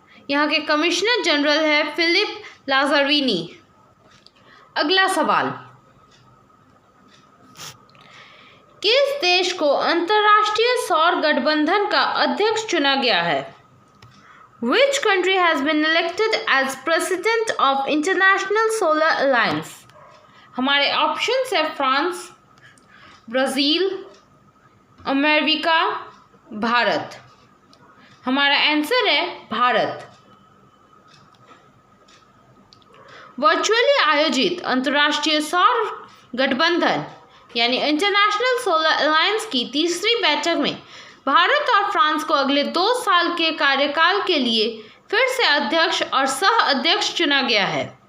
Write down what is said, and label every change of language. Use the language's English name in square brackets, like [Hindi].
[Hindi] यहाँ के commissioner general है फिलिप लाज़ारिनी। अगला सवाल, किस देश को अंतर्राष्ट्रीय सौर गठबंधन का अध्यक्ष चुना गया है? [English] Which country has been elected as president of International Solar Alliance? [Hindi] हमारे ऑप्शंस है फ्रांस, ब्राज़ील, अमेरिका, भारत। हमारा आंसर है भारत। वर्चुअली आयोजित अंतर्राष्ट्रीय सौर गठबंधन यानी इंटरनेशनल सोलर अलायंस की तीसरी बैठक में भारत और फ्रांस को अगले 2 साल के कार्यकाल के लिए फिर से अध्यक्ष और सह अध्यक्ष चुना गया है।